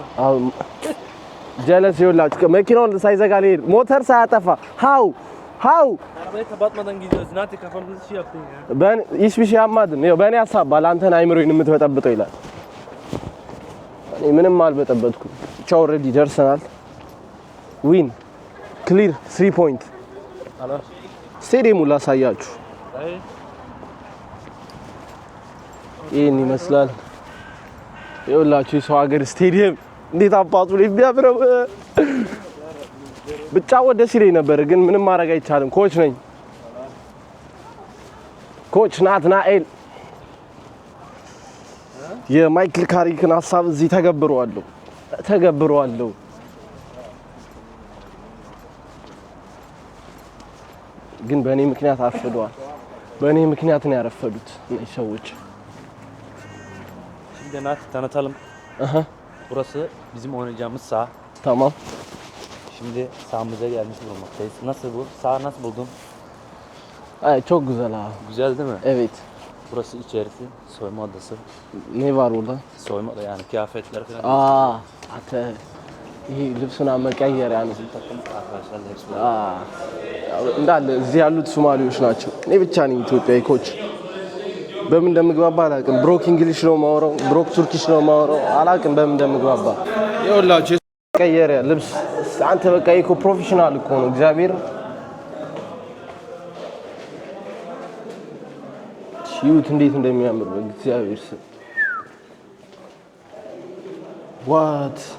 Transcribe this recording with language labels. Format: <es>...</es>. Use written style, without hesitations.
<am>አሁን ጀለስ ይኸውላችሁ መኪናውን ሳይዘጋ ሊሄድ ሞተር ሳያጠፋ ሃው</am> <tr>Arabayı kapatmadan gidiyoruz. Nati kafamızı şey yaptın ya. ben hiçbir şey yapmadım.</tr> <am>ይኸው በእኔ ሀሳብ ባላንተን አይምሮዬን የምትበጠብጠው ይላል። እኔ ምንም አልበጠበጥኩም። ብቻ ኦልሬዲ ደርሰናል።</am> <en>ዊን ክሊር 3 ፖይንት Alo.</en> <am>ስቴዲየሙን ላሳያችሁ።</am> <tr>Dayı.</tr> <am>ይህን ይመስላል። ይኸውላችሁ የሰው ሀገር ስቴዲየም እንዴት አባቱ ላይ የሚያምረው። ብጫወት ደስ ይለኝ ነበር ግን ምንም ማድረግ አይቻልም። ኮች ነኝ። ኮች ናትናኤል የማይክል ካሪክን ሀሳብ እዚህ ተገብረዋለሁ። ግን በእኔ ምክንያት አርፍደዋል። በእኔ ምክንያት ነው ያረፈዱት እነዚህ ሰዎች።</am> <tr>Şimdi Nati tanıtalım. Burası bizim oynayacağımız saha. Tamam. Şimdi sahamıza gelmiş bulunmaktayız. Nasıl bu? Saha nasıl buldun? Ay çok güzel abi. Güzel değil mi? Evet. Burası içerisi, soyma odası. Ne var orada? Soyma da yani kıyafetler falan.</tr> <am>Ate. ይሄ ልብሱን መቀየር ያለ</am> <tr>Takım arkadaşlar da hepsi.</tr> <am>እንዳለ እዚህ ያሉት ሶማሌዎች ናቸው። እኔ ብቻ ነኝ ኢትዮጵያዊ ኮች። በምን እንደምግባባ አላውቅም። ብሮክ እንግሊሽ ነው የማወራው፣ ብሮክ ቱርኪሽ ነው የማወራው። አላውቅም በምን እንደምግባባ። ይኸውላችሁ ቀየረ ልብስ አንተ በቃ እኮ ፕሮፌሽናል እኮ ነው። እግዚአብሔር ይሁት እንዴት እንደሚያምር በእግዚአብሔር ስም።</am> <en>What?</en>